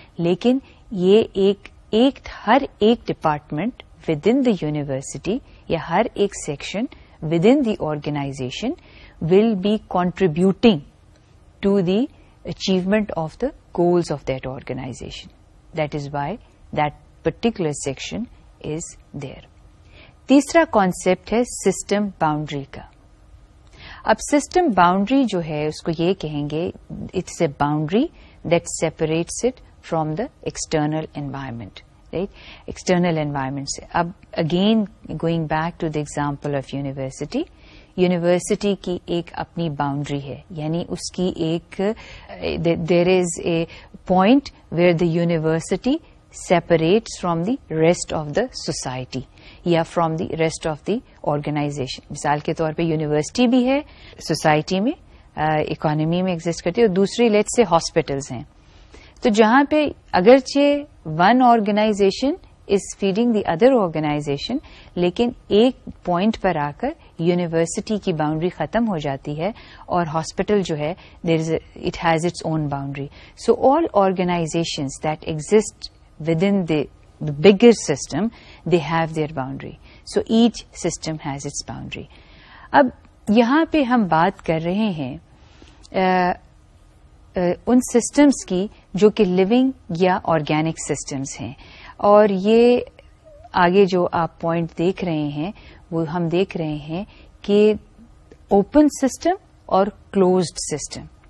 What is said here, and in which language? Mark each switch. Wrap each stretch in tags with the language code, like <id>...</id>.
<ur>لیکن یہ ہر ایک</ur> <en>Department within the university یا ہر ایک section within the organization will be contributing to the achievement of the goals of that organization. That is why that particular section is there.</en> <ur>تیسرا concept ہے system boundary کا. اب system boundary جو ہے اس کو یہ کہیں گے</ur> <en>It's a boundary that separates it from the external environment. Right, external environment سے. اب again going back to the example of university,</en> <ur>university کی ایک اپنی باؤنڈری ہے, یعنی اس کی ایک</ur> <en>There is a point where the university separates from the rest of the society یا from the rest of the organization.</en> <ur>مثال کے طور پہ یونیورسٹی بھی ہے سوسائٹی میں, اکانومی میں ایگزسٹ کرتی ہے, اور دوسری لیٹ سے ہاسپٹلز ہیں. تو جہاں پہ اگرچہ</ur> <en>one organization is feeding the other organization,</en> <ur>لیکن ایک پوائنٹ پر آ کر یونیورسٹی کی باؤنڈری ختم ہو جاتی ہے اور ہاسپٹل جو ہے</ur> <en>It has its own boundary. So all organizations that exist within the bigger system they have their boundary. So each system has its boundary.</en> <ur>اب یہاں پہ ہم بات کر رہے ہیں ان سسٹمز کی جو کہ لیونگ یا آرگینک سسٹمز ہیں, اور یہ آگے جو آپ پوائنٹ دیکھ رہے ہیں وہ ہم دیکھ رہے ہیں کہ اوپن سسٹم اور کلوزڈ سسٹم.</ur>